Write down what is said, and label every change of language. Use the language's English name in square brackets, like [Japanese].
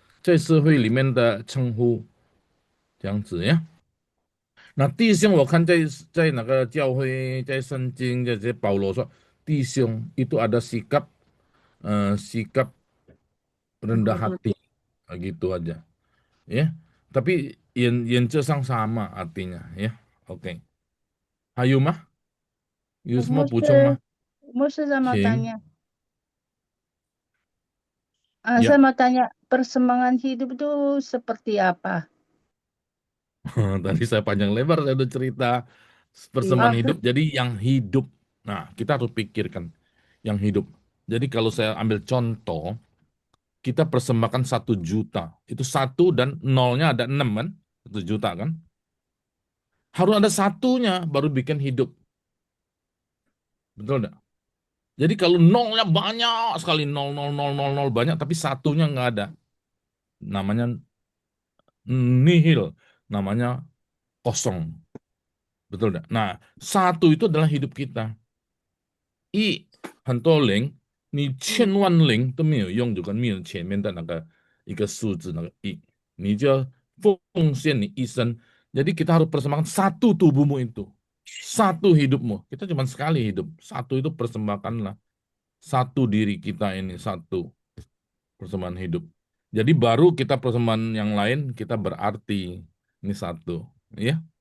[Chinese] 在社会里面的称呼，这样子呀。那弟兄，我看在哪个教会，在圣经这些保罗说，弟兄 [Indonesian] itu ada sikap sikap rendah hati, gitu aja, ya. Tapi yang sama artinya, ya. Oke. Hayu mah, Yusmo pucung mah. Musa saya mau Cing. tanya. Ya. Saya mau tanya, persembahan hidup itu seperti apa? Tadi saya panjang lebar saya udah cerita persembahan hidup. Jadi yang hidup, nah kita harus pikirkan yang hidup. Jadi kalau saya ambil contoh, kita persembahkan 1 juta, itu 1 dan 0-nya ada 6 kan, 1 juta kan. Harus ada 1-nya baru bikin hidup. Betul enggak? Jadi kalau 0-nya banyak sekali, 0, 0, 0, 0, 0 banyak, tapi 1-nya nggak ada. Namanya nihil, namanya kosong. Betul enggak? Nah, 1 itu adalah hidup kita. [Chinese] 一很多零，你千万零都没有用，就跟没有前面的那个一个数字那个一，你就要奉献你一生。 [Indonesian] Jadi kita harus persembahkan 1 tubuhmu itu, 1 hidupmu. Kita cuma sekali hidup, 1 itu persembahkanlah, 1 diri kita ini, 1 persembahan hidup. Jadi baru kita persembahan yang lain kita berarti ini 1, ya.